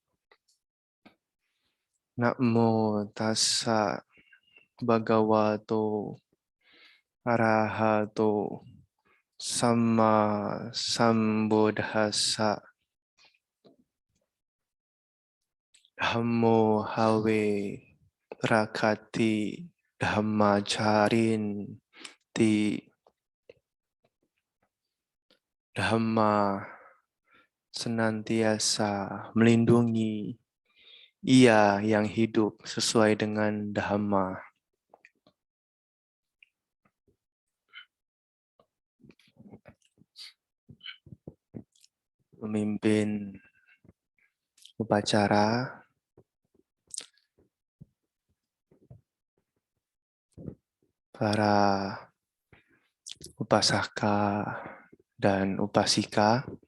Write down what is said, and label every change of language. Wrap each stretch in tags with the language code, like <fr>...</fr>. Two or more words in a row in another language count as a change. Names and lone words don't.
<pi>Namo tassa Bhagavato Arahato Samma Sambuddhassa. Dhammo have prakati dhammacharin ti.</pi> <id>Dhamma senantiasa melindungi ia yang hidup sesuai dengan Dhamma. Memimpin upacara para upasaka dan upasika,</id>